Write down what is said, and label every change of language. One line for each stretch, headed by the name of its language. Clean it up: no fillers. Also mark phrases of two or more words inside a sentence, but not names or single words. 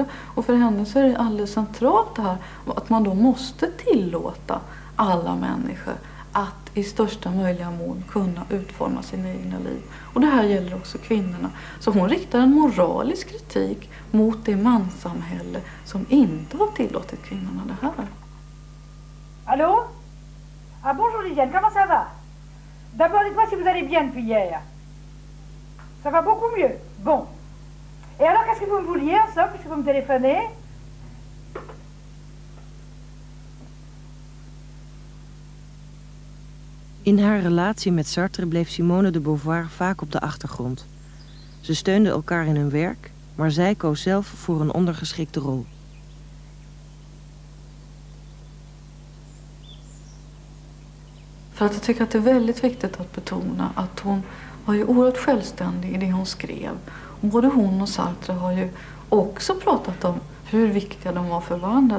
Swedish: Och för henne så är det alldeles centralt det här att man då måste tillåta alla människor att i största möjliga mån kunna utforma sina egna liv. Och det här gäller också kvinnorna. Så hon riktar en moralisk kritik mot det manssamhälle som inte har tillåtit kvinnorna det här.
French: Allô? Ah bonjour Lisiane, comment ça va? D'abord dites-moi si vous allez bien depuis hier. Ça va beaucoup mieux. Bon. Et alors qu'est-ce que vous me vouliez en somme puisque vous me téléphonez?
Dutch: In haar relatie met Sartre bleef Simone de Beauvoir vaak op de achtergrond. Ze steunden elkaar in hun werk, maar zij koos zelf voor een ondergeschikte rol.
Swedish: För att jag tycker att det är väldigt viktigt att betona att hon var ju oerhört självständig i det hon skrev. Och både hon och Sartre har ju också pratat om hur viktiga de var för varandra.